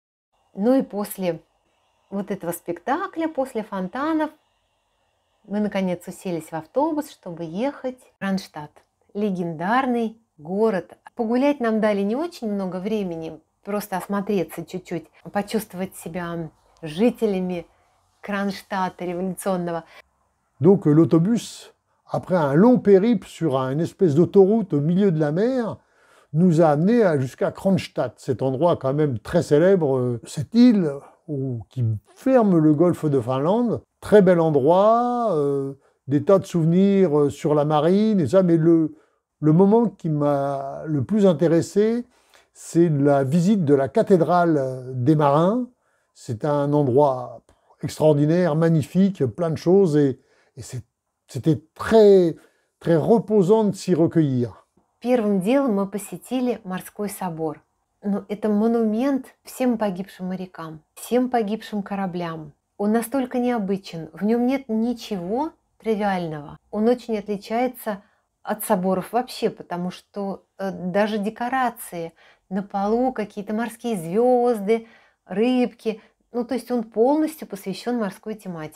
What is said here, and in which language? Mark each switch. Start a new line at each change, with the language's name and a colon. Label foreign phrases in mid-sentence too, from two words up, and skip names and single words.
Russian: И после вот этого спектакля, после фонтанов, мы, наконец, уселись в автобус, чтобы ехать в Кронштадт. Легендарный город. Погулять нам дали не очень много времени, просто осмотреться чуть-чуть, почувствовать себя жителями Кронштадта революционного.
French: Donc l'autobus, après un long périple sur une espèce d'autoroute au milieu de la mer, nous a amenés jusqu'à Kronstadt, cet endroit quand même très célèbre, cette île qui ferme le golfe de Finlande. Très bel endroit, des tas de souvenirs sur la marine et ça, mais le moment qui m'a le plus intéressé, c'est la visite de la cathédrale des marins. C'est un endroit extraordinaire, magnifique, plein de choses et c'était très reposant de s'y recueillir.
Russian: Первым делом мы посетили морской собор. Это монумент всем погибшим морякам, всем погибшим кораблям. Он настолько необычен, в нем нет ничего тривиального. Он очень отличается от соборов вообще, потому что даже декорации на полу, какие-то морские звезды, рыбки, то есть он полностью посвящен морской тематике.